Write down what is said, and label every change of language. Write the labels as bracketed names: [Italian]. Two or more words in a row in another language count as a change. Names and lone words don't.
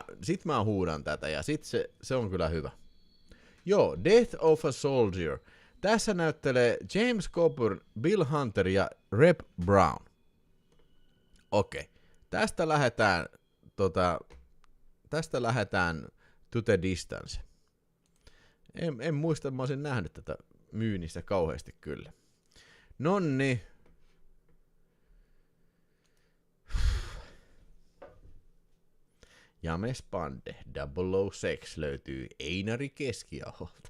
[Finnish] Sit mä huudan tätä ja sit se on kyllä hyvä. Joo, Death of a Soldier. Tässä näyttelee James Coburn, Bill Hunter ja Reb Brown. Okei. Tästä lähdetään [English] to the distance. [Finnish] En muista, että mä olisin nähnyt tätä myynnissä kauheasti kyllä. Nonni. James Bande 006 löytyy Einari Keskiaholta.